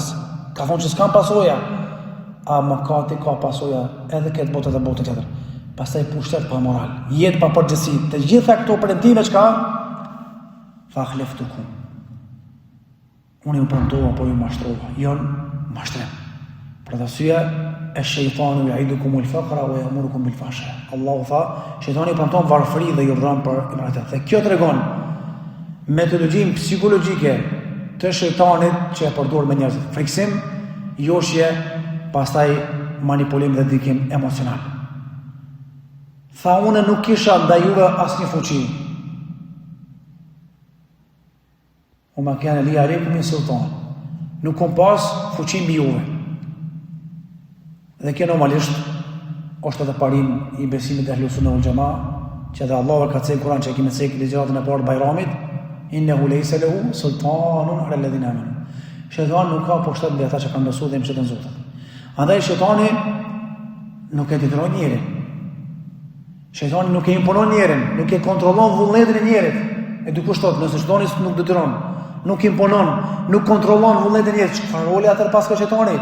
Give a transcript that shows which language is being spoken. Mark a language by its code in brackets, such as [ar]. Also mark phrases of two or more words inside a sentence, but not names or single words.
[sq] Ka thonë që s'kan pasoja, a mëkati ka pasoja edhe këtë botë dhe botën tjetër. Pastaj pushtet pa moral, jetë pa përgjegjësi. Të gjitha këto premtime çka? [ar] فأخلفتكم. [sq] unë ju premtova, po ju mashtrova. Jon mashtrim. Për arsye e shejtani [ar] يعدكم الفقر ويأمركم بالفحشاء. [sq] Allahu tha, shejtani premton varfëri dhe ju urdhon për immoralitet. Dhe kjo tregon metodologjinë psikologjike të shejtanit që e përdor me njerëzit. Friksim, joshje, pastaj manipulim dhe dikim emocional. Tha unë nuk kisha ndaj juve asnjë fuqi. [ar] وما كان لي عليكم من سلطان. [sq] Nuk kom pas fuqi mbi juve. Dhe kjo normalisht është edhe parim i besimit e Ahlus Sunnah wal Jamaa, që edhe Allahu ka thënë Kur'an që kemi thënë ligjëratën e parë Bajramit, [ar] إنه ليس له سلطان على الذين آمنوا. [sq] Shejtani nuk ka pushtet mbi ata që kanë besuar dhe mbështeten Zotit. Andaj shejtani nuk e detyron njerin. Shejtani nuk e imponon njerin, nuk e kontrollon vullnetin e njerit. E dikush thotë, nëse shejtani nuk detyron, nuk imponon, nuk kontrollon vullnetin e njerit, çfarë roli atë pas ka shejtani?